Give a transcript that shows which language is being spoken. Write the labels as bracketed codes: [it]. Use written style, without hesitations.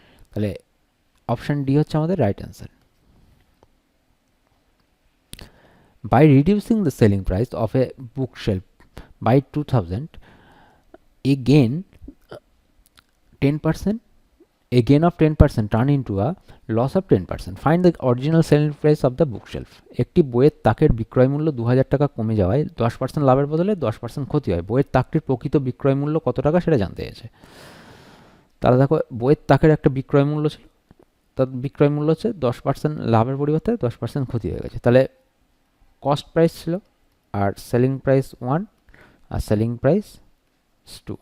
[bn] তাহলে option D হচ্ছে আমাদের right answer. [en] By reducing the selling price of a bookshelf by 2000, a gain 10%, a gain of 10% turn into a loss of 10%. Find the original selling price of the bookshelf. [bn] একটি বইয়ের তাকের বিক্রয় মূল্য 2000 টাকা কমে যাওয়ায় 10% লাভের বদলে 10% ক্ষতি হয়। বইয়ের তাকটির প্রকৃত বিক্রয় মূল্য কত টাকা সেটা জানতে চাইছে। তাহলে দেখো বইয়ের তাকের একটা বিক্রয় মূল্য ছিল, তার বিক্রয় মূল্য হচ্ছে 10% লাভের পরিবর্তে 10% ক্ষতি হয়ে গেছে। তাহলে কস্ট প্রাইস ছিল আর সেলিং প্রাইস 1 আর সেলিং প্রাইস 2।